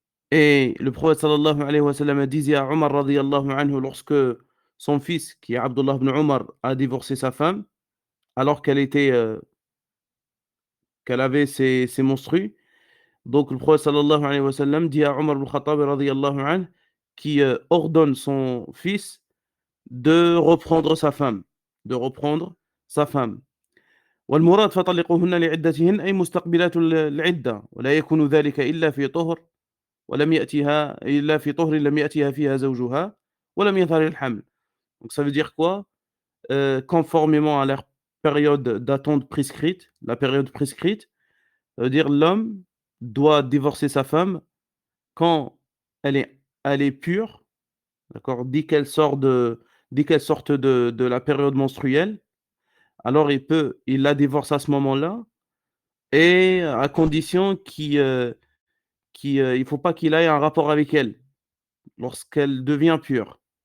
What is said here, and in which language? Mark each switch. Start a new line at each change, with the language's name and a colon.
French: Et le prophète sallallahu alayhi wa sallam disait à Omar radiyallahu anhu lorsque son fils, qui est Abdullah ibn Omar, a divorcé sa femme, alors qu'elle avait ses menstrues. Donc le prophète sallallahu alayhi wa sallam dit à Omar ibn Khattab radiyallahu anhu, qui ordonne son fils de reprendre sa femme, de reprendre sa femme.
Arabic: والمراد فطلقوهن لعدتهن أي مستقبلات العدة ولا يكون ذلك إلا في طهر لم يأتها فيها زوجها ولم يظهر الحمل.
French: Donc ça veut dire quoi? Conformément à leur période d'attente prescrite, la période prescrite, ça veut dire l'homme doit divorcer sa femme quand elle est pure, d'accord? Dès qu'elle sorte de la période menstruelle, alors il la divorce à ce moment-là et à condition il faut pas qu'il ait un rapport avec elle lorsqu'elle devient pure.